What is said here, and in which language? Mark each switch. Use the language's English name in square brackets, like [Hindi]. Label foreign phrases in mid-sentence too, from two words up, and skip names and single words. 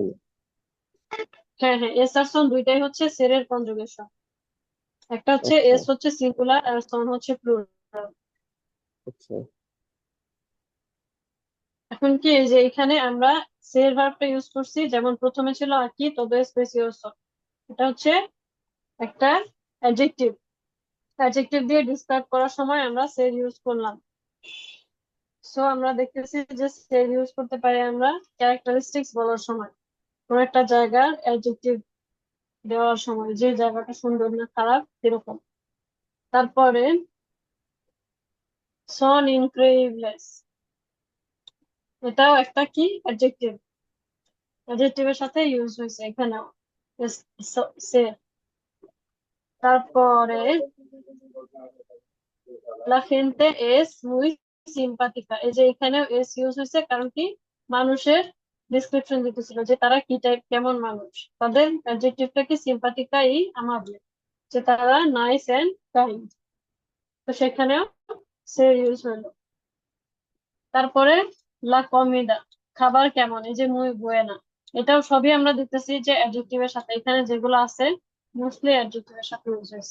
[Bangla] হ্যাঁ হ্যাঁ, এস আর সন দুইটাই হচ্ছে সেরের কনজুগেশন, একটা হচ্ছে আচ্ছা এস হচ্ছে সিঙ্গুলার আর সন হচ্ছে প্লুরাল। আচ্ছা। এখন কি এই যে এখানে আমরা সের ভার্বটা ইউজ করছি, যেমন প্রথমে ছিল আকি [Spanish] todo es precioso, [Bangla] এটা হচ্ছে একটা অ্যাডজেক্টিভ, অ্যাডজেক্টিভ দিয়ে ডিসক্রাইব করার সময় আমরা সের ইউজ করলাম। সো আমরা দেখতেছি যে সের ইউজ করতে পারি আমরা ক্যারেক্টারিস্টিক্স বলার সময়, কোন একটা জায়গার অ্যাডজেক্টিভ দেওয়ার সময়, যে জায়গাটা সুন্দর না খারাপ এরকম। তারপরে [Spanish] son increíbles, [Bangla] এটাও একটা কি অ্যাডজেক্টিভ, অ্যাডজেক্টিভের সাথে ইউজ হয়েছে এখানেও সে। তারপরে [Spanish] la gente es muy simpática, [Bangla] এই যে এখানেও এস ইউজ হয়েছে, কারণ কি মানুষের ডিসক্রিপশন দিতেছিল যে তারা কি টাইপ, কেমন মানুষ, তাদের অ্যাডজেক্টিভটা কি [Spanish] simpática y amable, [Bangla] যে তারা [English] nice and kind. [Bangla] তো সেখানেও সে ইউজ হলো। তারপরে [Spanish] la comida, [Bangla] খাবার কেমন, এই যে [Spanish] muy buena, [Bangla] এটাও সবই আমরা দেখতেছি যে অ্যাডজেক্টিভের সাথে, এখানে যেগুলো আছে মোস্টলি অ্যাডজেক্টিভের সাথে ইউজ হয়েছে।